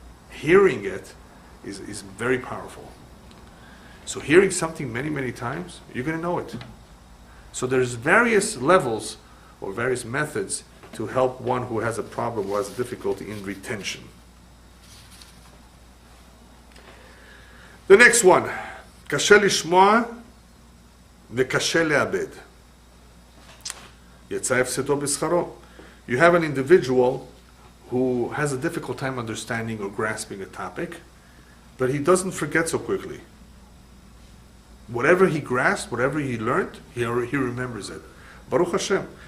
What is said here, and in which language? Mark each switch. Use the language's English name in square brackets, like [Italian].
[English] Hearing it is very powerful. So hearing something many, many times, you're going to know it. So there's various levels or various methods to help one who has a problem, who has a difficulty in retention. [Hebrew] The next one, קשה לשמוע וקשה לאבד. יצא הפסדו בשכרו. [English] You have an individual who has a difficult time understanding or grasping a topic, but he doesn't forget so quickly. Whatever he grasped, whatever he learned, he remembers it. Baruch Hashem.